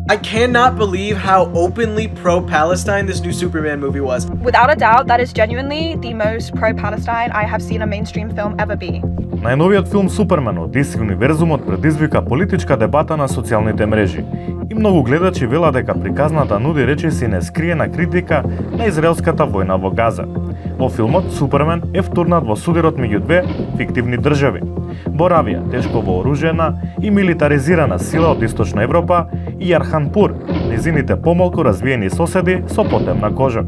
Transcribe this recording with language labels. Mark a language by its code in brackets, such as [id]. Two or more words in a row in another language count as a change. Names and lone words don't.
[en] I cannot believe how openly pro-Palestine this new Superman movie was. Without a doubt, that is genuinely the most pro-Palestine I have seen a mainstream film ever be. [mk] Најновиот филм Супермен од DC универзумот предизвика политичка дебата на социјалните мрежи и многу гледачи велат дека приказната нуди речиси нескриена критика на израелската војна во Газа. Во филмот Супермен е втурнат во судирот меѓу две фиктивни држави: Боравија, тешко вооружена и милитаризирана сила од Источна Европа, и Јарханпур, низините помалку развиени соседи со потемна кожа.